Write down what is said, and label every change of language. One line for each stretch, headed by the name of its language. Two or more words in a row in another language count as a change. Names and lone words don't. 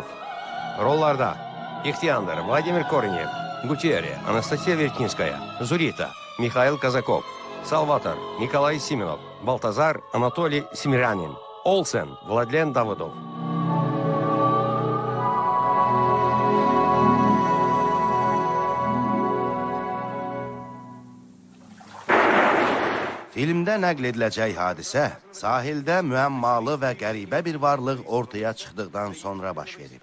Azerbaijani: Rollarda İxtiyandar Vladimir Kornev, Gutierre Anastasiya Verkinskaya, Zurita Mikhail Kazakov, Salvator Nikolay Simenov, Baltazar Anatoliy Simiranin, Olsen Vladlen Davidov. Filmdə nəql ediləcək hadisə sahildə müəmmalı və qəribə bir varlıq ortaya çıxdıqdan sonra baş verib.